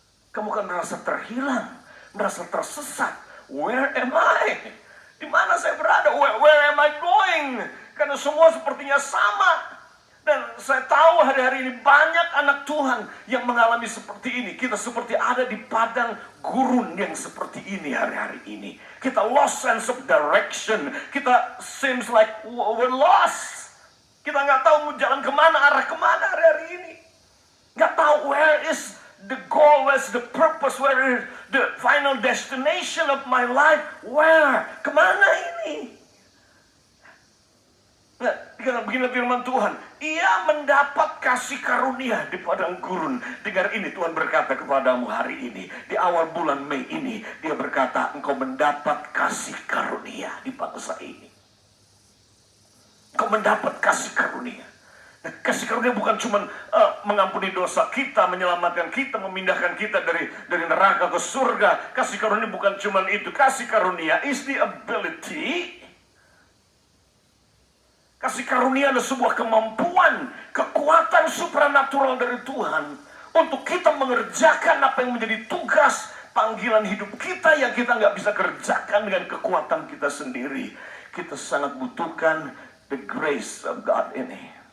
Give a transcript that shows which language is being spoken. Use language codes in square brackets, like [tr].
[id] Kamu akan merasa terhilang, merasa tersesat. [en] Where am I? [id] Di mana saya berada? [en] Where am I going? [id] Karena semua sepertinya sama. Dan saya tahu hari-hari ini banyak anak Tuhan yang mengalami seperti ini. Kita seperti ada di padang gurun yang seperti ini hari-hari ini. Kita [en] lost sense of direction. [id] Kita [en] seems like we're lost. [id] Kita nggak tahu mau jalan kemana, arah kemana hari-hari ini. Nggak tahu [en] where is the goal, where's the purpose, where is the final destination of my life. Where? [id] Kemana ini? Nah, begini firman Tuhan. Ia mendapat kasih karunia di padang gurun. Dengar ini, Tuhan berkata kepadamu hari ini, di awal bulan Mei ini, Dia berkata, engkau mendapat kasih karunia di bangsa ini. Engkau mendapat kasih karunia. Nah, kasih karunia bukan cuma mengampuni dosa kita, menyelamatkan kita, memindahkan kita dari neraka ke surga. Kasih karunia bukan cuma itu. Kasih karunia [en] is the ability. [id] Kasih karunia adalah sebuah kemampuan, kekuatan supranatural dari Tuhan untuk kita mengerjakan apa yang menjadi tugas panggilan hidup kita yang kita nggak bisa kerjakan dengan kekuatan kita sendiri. Kita sangat butuhkan [en] the grace of God [id] ini.